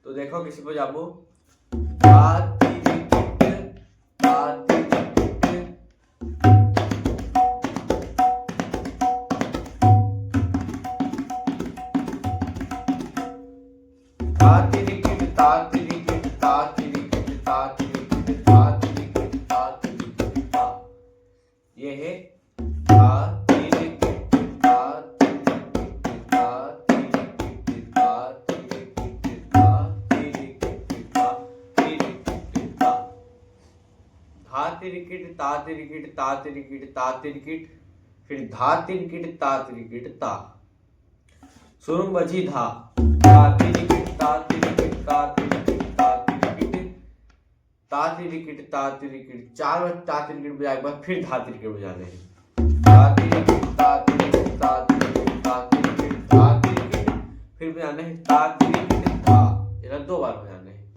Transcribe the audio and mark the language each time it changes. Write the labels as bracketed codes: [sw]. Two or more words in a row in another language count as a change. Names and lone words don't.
[hi] देखो किसी पे जाबो। धा तिरिकिट धा तिरिकिट, धा तिरिकिट धा तिरिकिट धा तिरिकिट धा तिरिकिट धा तिरिकिट धा तिरिकिट धा। ये है धा तिरिकिट धा तिरिकिट धा तिरिकिट धा तिरिकिट धा तिरिकिट धा तिरिकिट धा। धा तिरिकिट ता तिरिकिट ता तिरिकिट ता तिरिकिट, फिर धा तिरिकिट ता तिरिकिट ता। शुरू बजी धा तिरिकिट ता तिरिकिट ता तिरिकिट ता तिरिकिट ता तिरिकिट ता तिरिकिट, 4 बार ता तिरिकिट बजाने के बाद फिर धा तिरिकिट बजाने हैं। ता तिरिकिट ता तिरिकिट ता तिरिकिट ता तिरिकिट ता तिरिकिट, फिर बजाने हैं ता तिरिकिट धा, ये 2 बार बजाने हैं।